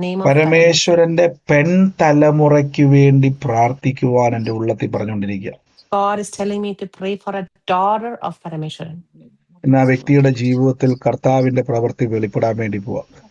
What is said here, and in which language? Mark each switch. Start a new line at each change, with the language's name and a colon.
Malayalam: പരമേശ്വരന്റെ പെൺതലമുറയ്ക്ക് വേണ്ടി പ്രാർത്ഥിക്കുവാൻ എൻ്റെ ഉള്ളത്തിൽ പറഞ്ഞുകൊണ്ടിരിക്കുക.
English: God is telling me to pray for a daughter of Parameshwaran.
Malayalam: ഇന്ന് ആ വ്യക്തിയുടെ ജീവിതത്തിൽ കർത്താവിന്റെ പ്രവൃത്തി വെളിപ്പെടാൻ വേണ്ടി പോവാ.